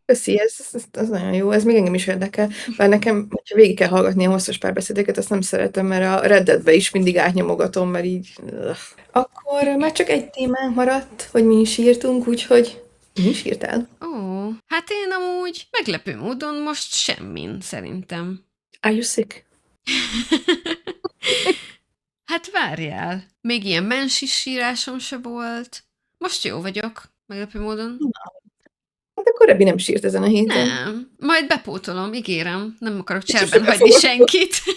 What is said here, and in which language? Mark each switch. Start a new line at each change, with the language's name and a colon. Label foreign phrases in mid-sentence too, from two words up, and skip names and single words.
Hungarian: Köszi, ez nagyon jó, ez még engem is érdekel, bár nekem, hogyha végig kell hallgatni a hosszas párbeszédeket, azt nem szeretem, mert a Red Deadbe is mindig átnyomogatom, mert így... Akkor már csak egy témánk maradt, hogy mi is írtunk, úgyhogy mi is írtál? Hát én amúgy meglepő módon most semmin, szerintem.
English: Are you sick?
Hungarian: Hát várjál, még ilyen mensis sírásom se volt. Most jó vagyok, meglepő módon. Hát akkor Ebi nem sírt ezen a héten. Nem, majd bepótolom, ígérem. Nem akarok cserben hagyni senkit.